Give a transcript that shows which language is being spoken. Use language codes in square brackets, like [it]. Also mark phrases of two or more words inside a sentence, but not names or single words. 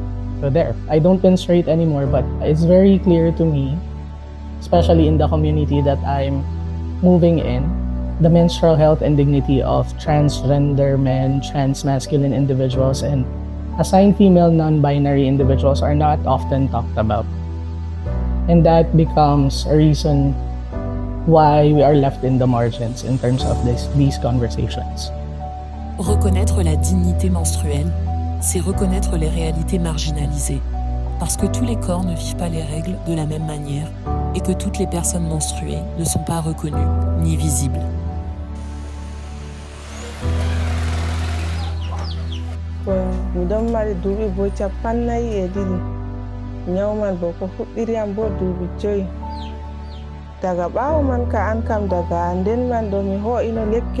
[en] So there, I don't menstruate anymore, but it's very clear to me, especially in the community that I'm moving in, the menstrual health and dignity of transgender men, trans-masculine individuals, and assigned female non-binary individuals are not often talked about. And that becomes a reason why we are left in the margins in terms of these conversations. [fr] Reconnaître la dignité menstruelle, c'est reconnaître les réalités marginalisées, parce que tous les corps ne vivent pas les règles de la même manière et que toutes les personnes menstruées ne sont pas reconnues ni visibles. [ff] Miɗon mari duuɓi bo 52 nyawman bo ko fuɗɗiri am bo duuɓi 5 daga ɓaawo man ka an kam daga nden man ɗo mi ho'ino lekki